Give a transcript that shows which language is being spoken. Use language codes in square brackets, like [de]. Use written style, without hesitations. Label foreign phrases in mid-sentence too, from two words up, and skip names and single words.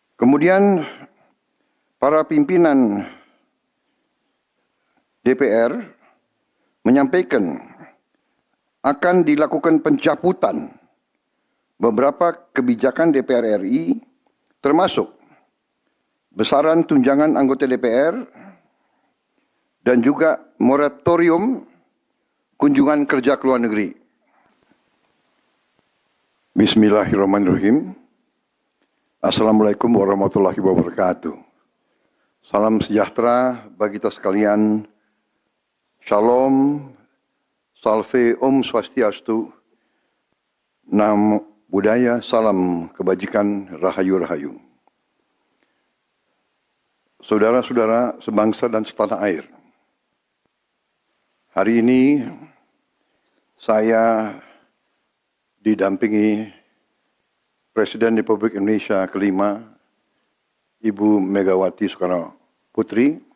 [id] Kemudian para pimpinan DPR menyampaikan akan dilakukan pencabutan beberapa kebijakan DPR RI, termasuk besaran tunjangan anggota DPR dan juga moratorium kunjungan kerja ke luar negeri. [ar] بسم الله الرحمن الرحيم. السلام عليكم ورحمة الله وبركاته. [id] Salam sejahtera bagi kita sekalian. Shalom, salve, [ban] om swastiastu, [pi] namo buddhaya, [id] salam kebajikan, rahayu-rahayu. Saudara-saudara sebangsa dan setanah air, hari ini saya didampingi Presiden Republik Indonesia kelima, Ibu Megawati Soekarno Putri,